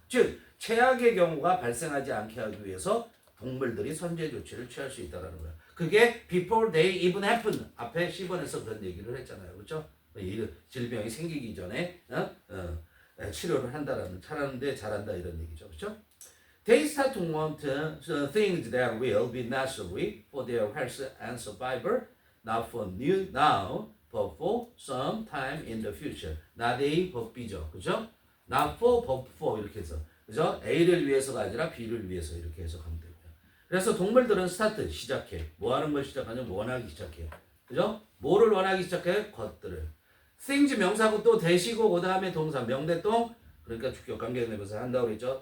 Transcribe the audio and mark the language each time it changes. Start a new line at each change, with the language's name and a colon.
Korean: 즉 최악의 경우가 발생하지 않게 하기 위해서 동물들이 선제 조치를 취할 수 있다라는 거야. 그게
English: before they even happen,
Korean: 앞에 10번에서 그런 얘기를 했잖아요. 그렇죠? 이 질병이 생기기 전에 치료를 한다라는, 잘하는데 잘한다 이런 얘기죠. 그렇죠?
English: They start to want things that will be necessary for their health and survival, not for new now, but for some time in the future. Not A, but B죠.
Korean: 그죠?
English: Not for, but for
Korean: 이렇게 해서. 그죠? A를 위해서가 아니라 B를 위해서 이렇게 해석하면 되고요. 그래서 동물들은 스타트, 시작해. 뭐 하는 걸 시작하냐면 원하기 시작해. 그죠? 뭐를 원하기 시작해? 것들을. things 명사고 또 대시고 그 다음에 동사 명대동, 그러니까 주격 관계대명사 한다고 그랬죠.